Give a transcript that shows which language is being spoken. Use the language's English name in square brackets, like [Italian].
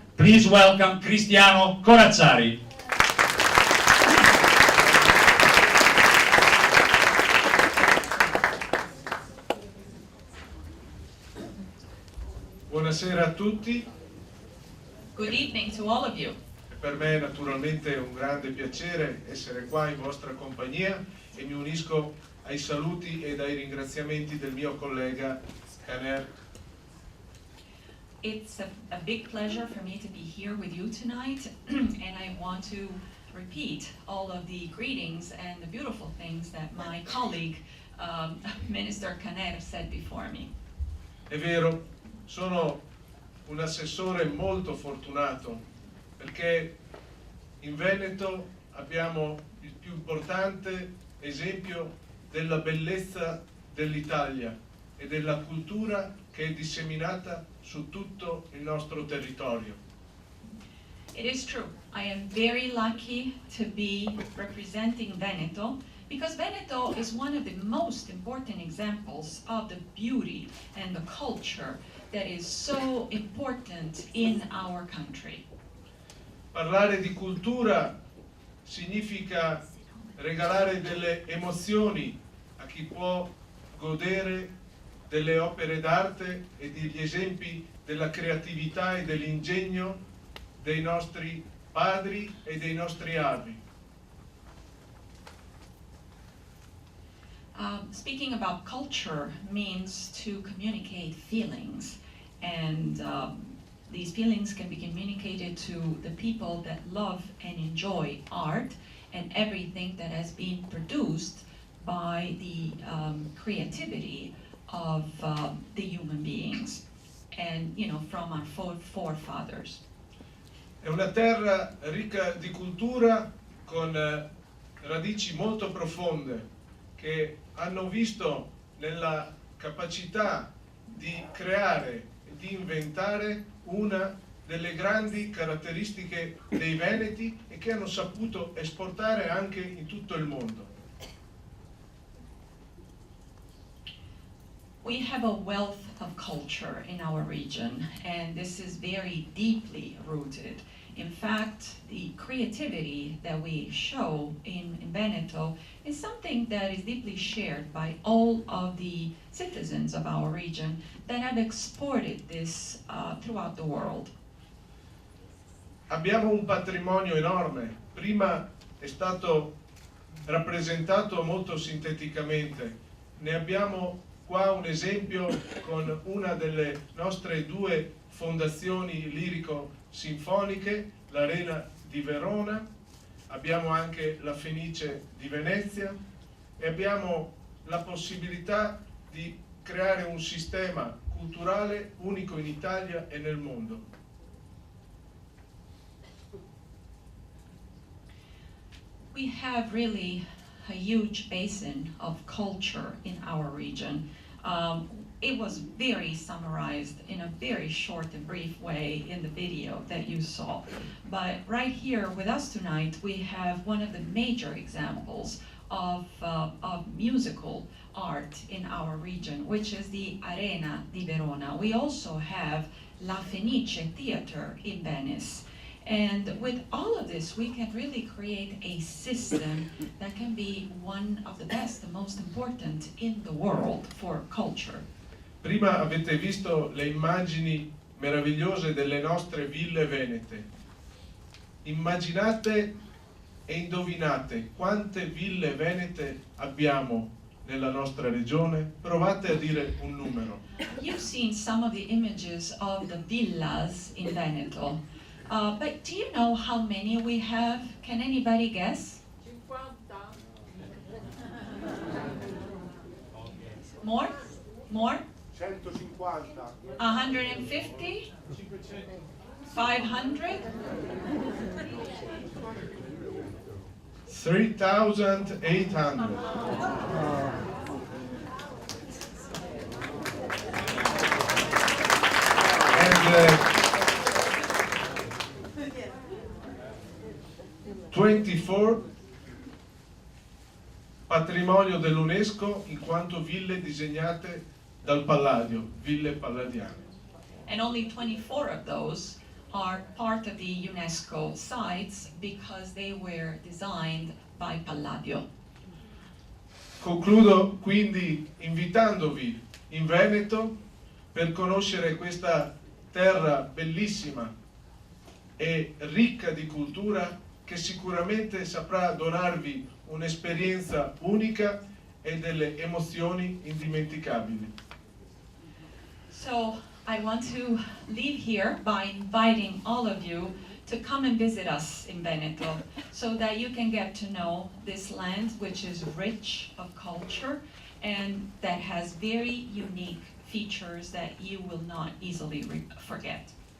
[English] Please welcome Cristiano Corazzari. [Italian] Buonasera a tutti, [English] Good evening to all of you. [Italian] per me è naturalmente un grande piacere essere qua in vostra compagnia e mi unisco ai saluti ed ai ringraziamenti del mio collega Caner. [English] It's a big pleasure for me to be here with you tonight, and I want to repeat all of the greetings and the beautiful things that my colleague, Minister Caner, said before me. [Italian] È vero, sono un assessore molto fortunato perché in Veneto abbiamo il più importante esempio della bellezza dell'Italia e della cultura che è disseminata su tutto il nostro territorio. [English] It is true. I am very lucky to be representing Veneto because Veneto is one of the most important examples of the beauty and the culture that is so important in our country. [Italian] Parlare di cultura significa regalare delle emozioni a chi può godere delle opere d'arte e degli esempi della creatività e dell'ingegno dei nostri padri e dei nostri avi. [English] Speaking about culture means to communicate feelings, and these feelings can be communicated to the people that love and enjoy art and everything that has been produced by the creativity of the human beings, and from our forefathers. [Italian] È una terra ricca di cultura con radici molto profonde che hanno visto nella capacità di creare e di inventare una delle grandi caratteristiche dei Veneti e che hanno saputo esportare anche in tutto il mondo. [English] We have a wealth of culture in our region, and this is very deeply rooted. In fact, the creativity that we show in Veneto is something that is deeply shared by all of the citizens of our region that have exported this throughout the world. [Italian] Abbiamo un patrimonio enorme, prima è stato rappresentato molto sinteticamente, ne abbiamo qua un esempio con una delle nostre due fondazioni lirico-sinfoniche, l'Arena di Verona, abbiamo anche la Fenice di Venezia e abbiamo la possibilità di creare un sistema culturale unico in Italia e nel mondo. [English] We have really a huge basin of culture in our region. It was very summarized in a very short and brief way in the video that you saw. But right here with us tonight, we have one of the major examples of musical art in our region, which is the Arena di Verona. We also have La Fenice Theater in Venice. And with all of this, we can really create a system that can be one of the best, the most important in the world for culture. [Italian] Prima avete visto le immagini meravigliose delle nostre ville venete. Immaginate e indovinate quante ville venete abbiamo nella nostra regione? Provate a dire un numero. [English] You've seen some of the images of the villas in Veneto. But do you know how many we have? Can anybody guess? 50. More? More? 150. 150? 500? 3,800. And [Italian] 24 patrimonio dell'UNESCO in quanto ville disegnate dal Palladio, ville palladiane. [English] And only 24 of those are part of the UNESCO sites because they were designed by Palladio. [Italian] Concludo quindi invitandovi in Veneto per conoscere questa terra bellissima e ricca di cultura che sicuramente saprà donarvi un'esperienza unica e delle emozioni indimenticabili. [English] So I want to leave here by inviting all of you to come and visit us in Veneto so that you can get to know this land which is rich of culture and that has very unique features that you will not easily forget.